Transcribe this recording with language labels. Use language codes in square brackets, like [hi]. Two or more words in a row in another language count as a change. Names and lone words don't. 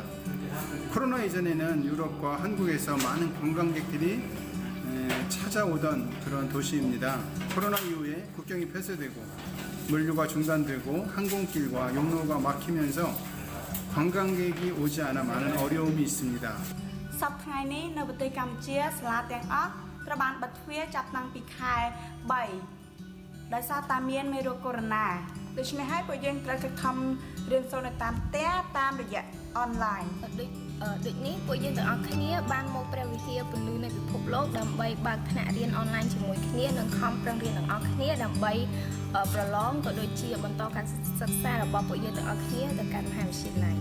[ko] 코로나 이전에는 유럽과 한국에서 많은 관광객들이 찾아오던 그런 도시입니다. 코로나 이후에 국경이 폐쇄되고 물류가 중단되고 항공길과 용로가 막히면서 관광객이 오지 않아 많은 어려움이 있습니다. [km] សប្តាហ៍នេះនៅប្រទេសកម្ពុជាសាលាទាំងអស់ត្រូវបានបិទទ្វារចាប់តាំងពីខែ3ដោយសារតែមានមេរោគកូវីដ -19 ដូច្នេះហើយពួកយើងត្រូវខិតខំរៀនសូត្រនៅតាមផ្ទះតាមរយៈអនឡាញ ដូចនេះពួកយើងទាំងអស់គ្នាបានមកព្រះវិហារពន្លឺនៃពិភពលោកដើម្បីបើកថ្នាក់រៀនអនឡាញជាមួយគ្នានិងខំប្រឹងរៀនទាំងអស់គ្នាដើម្បីប្រឡងក៏ដូចជាបន្តការសិក្សារបស់ពួកយើងទាំងអស់គ្នាទៅកាន់មហាវិទ្យាល័យ